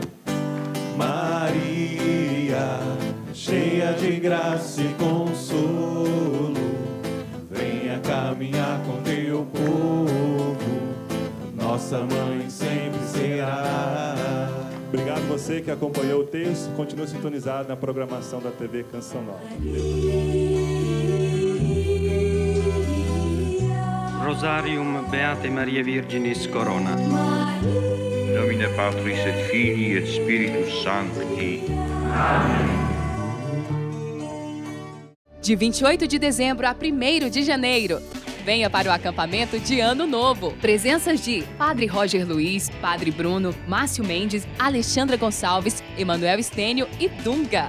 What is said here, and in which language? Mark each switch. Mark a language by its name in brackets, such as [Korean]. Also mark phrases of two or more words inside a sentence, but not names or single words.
[Portuguese] Maria, cheia de graça e consolo, venha caminhar com teu povo, nossa mãe sempre será. Obrigado você que acompanhou o texto. Continue sintonizado na programação da TV Canção Nova. [Latin] Rosarium Beate Maria Virginis Corona. Nomine Patris et Filii et Spiritus Sancti. [Portuguese] Amém. De 28 de dezembro a 1º de janeiro. Venha para o acampamento de Ano Novo. Presenças de Padre Roger Luiz, Padre Bruno, Márcio Mendes, Alexandra Gonçalves, Emanuel Estênio e Dunga.